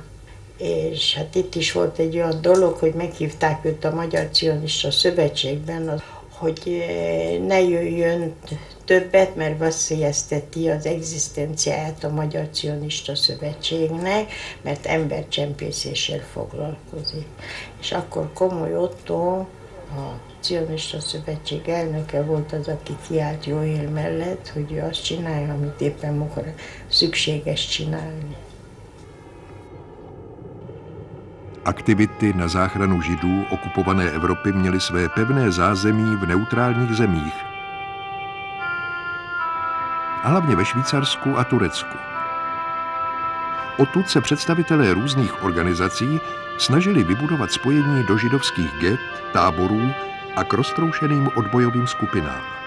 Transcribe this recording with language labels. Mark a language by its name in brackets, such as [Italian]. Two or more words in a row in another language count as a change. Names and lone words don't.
[Hungarian] És hát itt is volt egy olyan dolog, hogy meghívták őt a Magyar Cionista Szövetségben, hogy ne jöjjön többet, mert veszélyezteti az egzisztenciáját a Magyar Cionista Szövetségnek, mert embercsempészéssel foglalkozik. És akkor Komoly Otto, a Cionista Szövetség elnöke volt az, aki kiállt Joel mellett, hogy ő azt csinálja, amit éppen szükséges csinálni. [Czech] Aktivity na záchranu Židů okupované Evropy měly své pevné zázemí v neutrálních zemích, a hlavně ve Švýcarsku a Turecku. Odtud se představitelé různých organizací snažili vybudovat spojení do židovských get, táborů a k roztroušeným odbojovým skupinám.